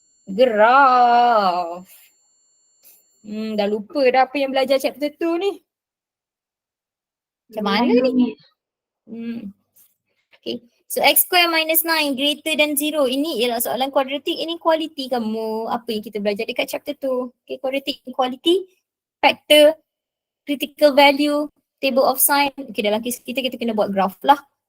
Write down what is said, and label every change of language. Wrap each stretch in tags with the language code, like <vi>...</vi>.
<ms>Graf. Dah lupa dah apa yang belajar chapter 2 ni. Macam mana ni? Okay.</ms> <en>So x square minus 9 greater than 0.</en> <ms>Ini ialah soalan quadratic inequality kamu. Apa yang kita belajar dekat chapter 2.</ms> <en>Okay, quadratic inequality, factor, critical value, table of sign.</en> <ms>Okay, dalam kes kita kena buat graph lah.</ms>